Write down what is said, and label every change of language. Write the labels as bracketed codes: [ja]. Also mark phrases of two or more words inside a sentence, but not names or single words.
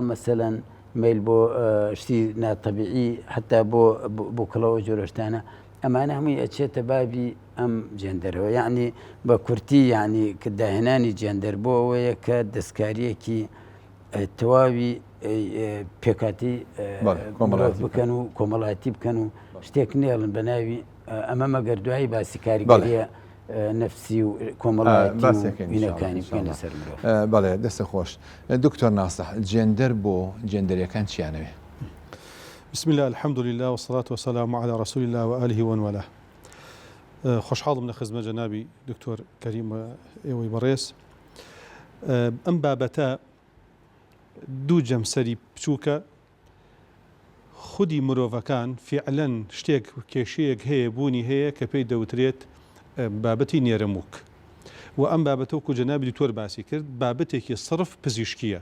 [ckb] مەسەلەن میل بۆ شتی ناتەبیعی حتا بۆ کڵەوە جۆرەشتانە ئەمانە هەمووی ئەچێتە بابی ئەم جێندەرەوە یعنی بە کورتی یعنی کە داهێنانی جێندەر بۆ ئەوەیە کە دەستکاریەکی تەواوی پێکاتی بکەن و کۆمەڵاتی بکەن و شتێک نێڵن بە ناوی ئەمە مەگەر دوایی باسی کاریگەریە نەفسی و کۆمەڵاتیەکانی بکەن لەسەر مرۆڤ. بەڵێ دەستە خۆش. دکتۆر ناسح جێندەر بۆ جێندەریەکان چیانەوێ؟ [ar] بسم الله الحمد لله والصلاة والسلام على رسول الله وآله ومن والاه. [ckb] خوشحاڵم لە خزمە جەنابی دکتۆر کەریم ئێوەی بەڕێز. ئەم بابەتە دوو جەمسەری بچووکە خودی مرۆڤەکان فعلەن شتێک کێشەیەک هەیە بوونی هەیە کە پێی دەوترێت بابەتی نێرەمووک و ئەم بابەتەوەکو جەنابی دکتۆر باسی کرد بابەتێکی صرف پزیشکیە.